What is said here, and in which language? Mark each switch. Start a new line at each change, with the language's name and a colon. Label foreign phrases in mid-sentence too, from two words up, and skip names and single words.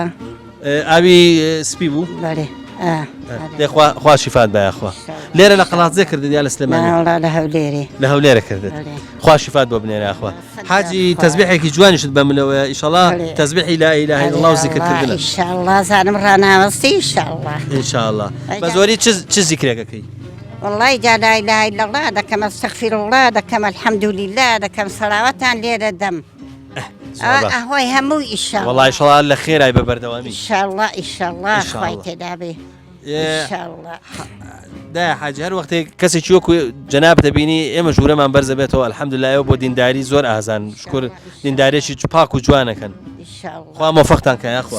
Central Kurdish: ئاوی سپی بوو خوا شیفات بایخوا لێرە لە قەڵاتزێ کردت یا لە سلێمانی لە هەولێرە کردت خوا شیفات بۆ بنێرە خوا حاجی تەزبیحێکی جوانیشت بەملەوە ئیشەڵا تەزبیحی
Arabic: لا ئیلاهە ئیلا الله
Central Kurdish: و زیکردکردنە ئینشاءالله زانم ڕناوەستی ئینشاءالله بە زۆری چ زیکرێکەکەی والله جا
Arabic: لا إله إلا الله
Central Kurdish: دەکەم
Arabic: ئەستەغفیر الله
Central Kurdish: دەکەم الحەمدولله دەکەم سەلاوەتان لێرە دەم ئەهۆی هەموو ئیشاءالله والله ئیشەڵا لە خێرای بە بەردەوامی ئیشاءالله ئیشاءالله خوای تێدا بێ دا حاجی هەر وەختێک کەسێکی وەکو جەناب دەبینی ئێمە ژوورەمان بەرزە بێتەوە الحەمدولایەوە بۆ دینداری زۆر ئازان شکر دیندارێکی پاک و جوانەکەن خوا مۆفەقتان کە یاخوا